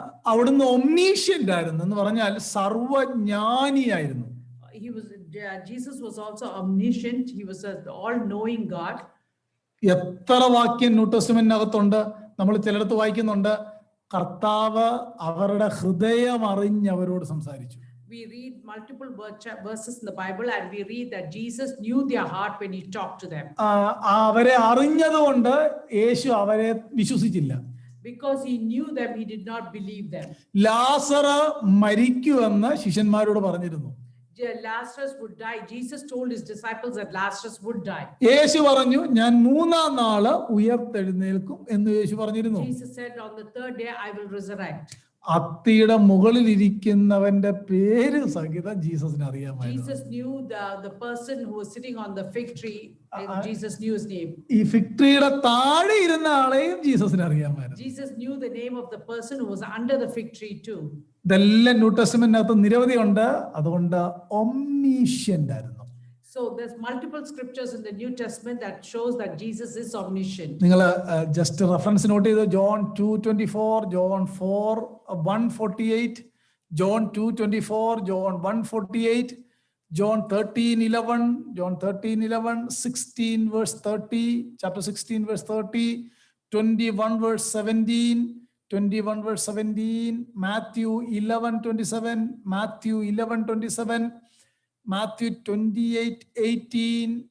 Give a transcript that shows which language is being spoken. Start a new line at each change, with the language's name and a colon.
Malayalam: അവിടുന്ന് omniscient ആയിരുന്നു എന്ന് പറഞ്ഞാൽ സർവജ്ഞാനിയായിരുന്നു.
English: Jesus was also omniscient. He was an all-knowing God.
Malayalam: എത്ര വാക്യം ന്യൂ ടെസ്റ്റ്മെന്റിനകത്തുണ്ട്. നമ്മൾ ചിലടത്ത് വായിക്കുന്നുണ്ട്, കർത്താവ് അവരുടെ ഹൃദയം അറിഞ്ഞ് അവരോട് സംസാരിച്ചു.
English: We read multiple verses in the Bible and we read that Jesus knew their heart when he talked to them.
Malayalam: അവരെ അറിഞ്ഞതുകൊണ്ട് യേശു അവരെ വിശ്വസിച്ചില്ല.
English: Because he knew them, he did not believe them.
Malayalam: ലാസർ മരിക്കുമെന്ന് ശിഷ്യന്മാരോട് പറഞ്ഞിരുന്നു.
English: Lazarus would die. Jesus told his disciples that Lazarus would die.
Malayalam: യേശു പറഞ്ഞു, ഞാൻ 3-ാം നാള് ഉയർത്തെഴുന്നേൽക്കും എന്ന് യേശു പറഞ്ഞിരുന്നു.
English: Jesus said, on the 3rd day I will resurrect.
Malayalam: അത്തിയുടെ മുകളിൽ ഇരിക്കുന്നവന്റെ പേര് സഹിതം ജീസസിന് അറിയാമായിരുന്നു.
English: Jesus knew the person who was sitting on the fig tree. Jesus knew his name.
Malayalam: ഈ ഫിഗ് ട്രീയുടെ താഴെ ഇരുന്ന ആളെയും ജീസസിന് അറിയാമായിരുന്നു.
English: Jesus knew the name of the person who was under the fig tree too.
Malayalam: ഇതെല്ലാം ന്യൂ ടെസ്റ്റ്മെന്റിനകത്ത് നിരവധി ഉണ്ട്. അതുകൊണ്ട് omniscient ആയിരുന്നു.
English: So there's multiple scriptures in the New Testament that shows that Jesus is omniscient.
Malayalam: നിങ്ങൾ ജസ്റ്റ് റെഫറൻസ് നോട്ട് ചെയ്ത് John 2:24, John 4:148, John 2:24, John 1:48, John 13:11, John 13:11, 16 verse 30, chapter 16 verse 30, 21 verse 17, 21 verse 17, Matthew 11:27, Matthew 11:27, Matthew 28:18.